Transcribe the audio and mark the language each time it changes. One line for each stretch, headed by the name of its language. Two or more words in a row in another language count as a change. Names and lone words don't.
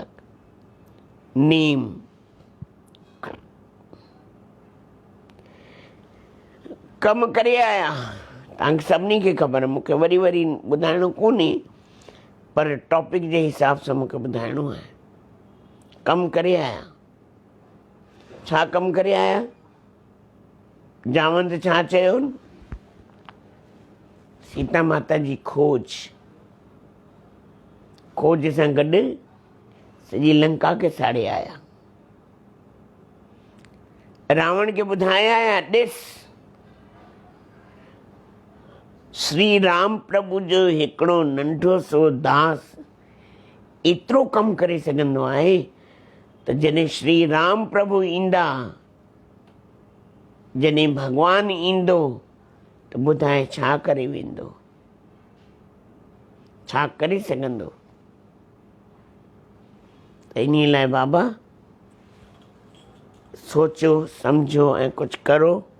Sindhi: नेम कमु करे आया, तव्हांखे सभिनी खे ख़बर आहे, मूंखे वरी वरी ॿुधाइणो कोन्हे, पर टॉपिक जे हिसाब सां मूंखे ॿुधाइणो आहे। कमु करे आया। छा कमु करे आया? जामवंत छा चयो? सीता माता जी खोज, खोज सां गॾु सॼी लंका खे साड़े आया। रावण खे ॿुधाए आया, ॾिस श्री राम प्रभु जो हिकिड़ो नंढो सो दास एतिरो कमु करे सघंदो आहे त जॾहिं श्री राम प्रभु ईंदा, जॾहिं भॻवानु ईंदो त ॿुधाए छा करे वेंदो, छा करे सघंदो? इन लाइ बाबा सोचो सम्झो ऐं कुझु करो।